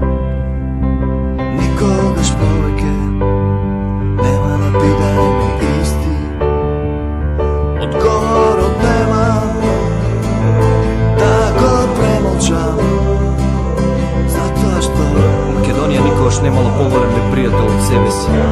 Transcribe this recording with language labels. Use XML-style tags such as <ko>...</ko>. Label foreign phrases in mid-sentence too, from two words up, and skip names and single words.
<mk>Никогаш повеќе, нема да бидемо исти. Одговор од нема, да го премолчам. Зато што Македонија никогаш немала поголем непријател од себе си.</mk>